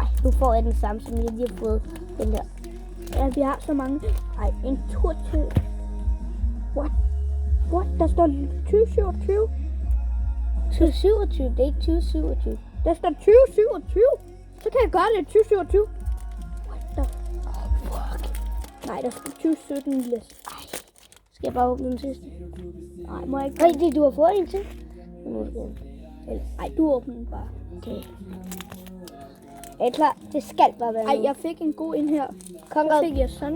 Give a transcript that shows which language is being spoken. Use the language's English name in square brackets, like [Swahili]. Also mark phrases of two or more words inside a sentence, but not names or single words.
[Danish] Du får den samme, som jeg lige har fået. Den der. Ja, vi har så mange. Ej, en tur til... What? Der står 2027. 2027, det er ikke 2027. Der står 2027. Så kan jeg gøre det 2027. [English] What the... Fuck. [Danish] Nej, der står 2017, Milas. Skal jeg bare åbne den sidste? Nej, må jeg ikke... Nej, det du har fået en til. Ej, du åbner den bare. Okay. Er I klar? Det skal bare være Ej, nu. jeg fik en god ind her. Konrad, fik jeg sådan